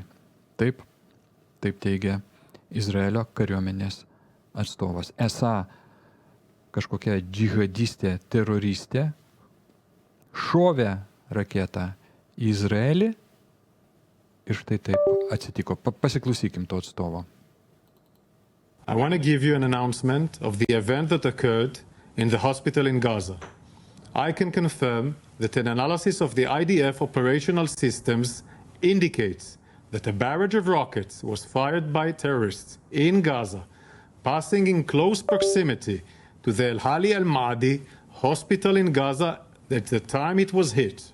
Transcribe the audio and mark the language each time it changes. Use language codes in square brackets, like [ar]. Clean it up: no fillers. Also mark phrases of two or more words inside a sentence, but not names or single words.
[lt] Taip teigia Izraelio kariuomenės atstovas. Esą kažkokia džihadistė, teroristė šovė raketą į Izraelį ir štai taip atsitiko. Pasiklausykim to atstovo. [en] I want to give you an announcement of the event that occurred in the hospital in Gaza. I can confirm that an analysis of the IDF operational systems indicates that a barrage of rockets was fired by terrorists in Gaza, passing in close proximity to the Al-Hali Al-Ma'adi hospital in Gaza at the time it was hit.